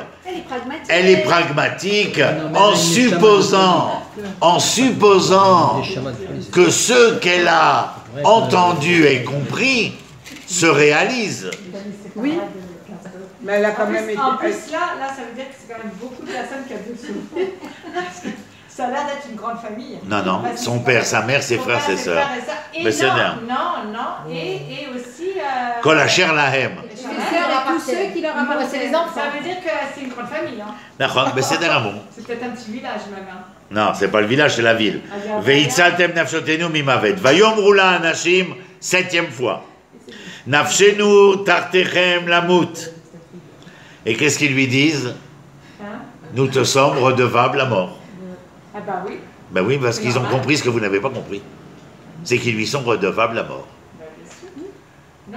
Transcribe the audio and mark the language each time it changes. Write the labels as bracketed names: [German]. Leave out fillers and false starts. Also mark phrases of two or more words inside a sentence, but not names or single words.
[French] Elle est pragmatique en supposant que ce qu'elle a entendu et compris se réalise. Oui. Mais elle a quand même été... En plus, là, ça veut dire que c'est quand même beaucoup de personnes qui ont dessous. Ça a l'air d'être une grande famille. Non, son père, sa mère, ses frères, ses sœurs. Mais c'est bien. Non, et aussi... [Hebrew] כל אשר להם. [French] Tous ceux qui leur appartiennent. C'est les enfants. Ça veut dire que c'est une grande famille. Mais c'est un bon. C'est peut-être un petit village, même. Non, c'est pas le village, c'est la ville. [Hebrew] והצלתם נפשותינו ממוות. ויאמרו לה האנשים, [French] 7e fois. [Hebrew] נפשנו תחתיכם למות. [French] Et qu'est-ce qu'ils lui disent? Nous te sommes redevables à mort. Ah bah oui. Ben oui, parce qu'ils ont compris ce que vous n'avez pas compris. C'est qu'ils lui sont redevables à mort. Non,